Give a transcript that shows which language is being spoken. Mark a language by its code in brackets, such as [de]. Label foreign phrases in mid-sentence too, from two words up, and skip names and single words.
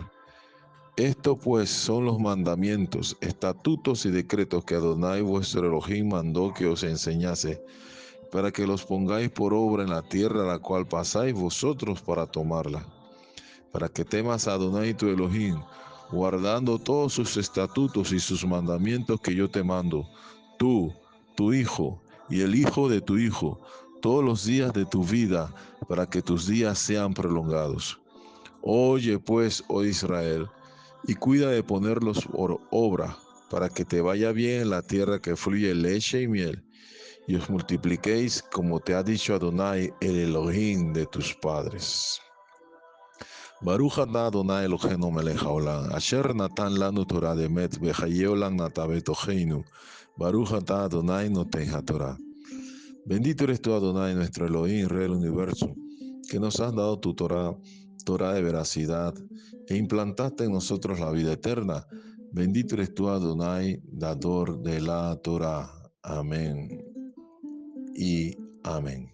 [es] Esto pues son los mandamientos, estatutos y decretos que Adonai vuestro Elohim mandó que os enseñase, para que los pongáis por obra en la tierra a la cual pasáis vosotros para tomarla, para que temas a Adonai tu Elohim, guardando todos sus estatutos y sus mandamientos que yo te mando, tú, tu hijo y el hijo de tu hijo, todos los días de tu vida, para que tus días sean prolongados. Oye pues, oh Israel, y cuida de ponerlos por obra, para que te vaya bien en la tierra que fluye leche y miel, y os multipliquéis como te ha dicho Adonai, el Elohim de tus padres. [he] ברוך אתה אדוני אלוהינו מלך העולם, אשר נתן לנו תורת אמת וחיי עולם נטע בתוכנו. ברוך אתה אדוני נותן התורה. [es] Bendito eres tú, Adonai, nuestro Elohim, Rey del universo, que nos has dado tu Torah, Torah de veracidad, e implantaste en nosotros la vida eterna. Bendito eres tú, Adonai, dador de la Torah. Amén y amén.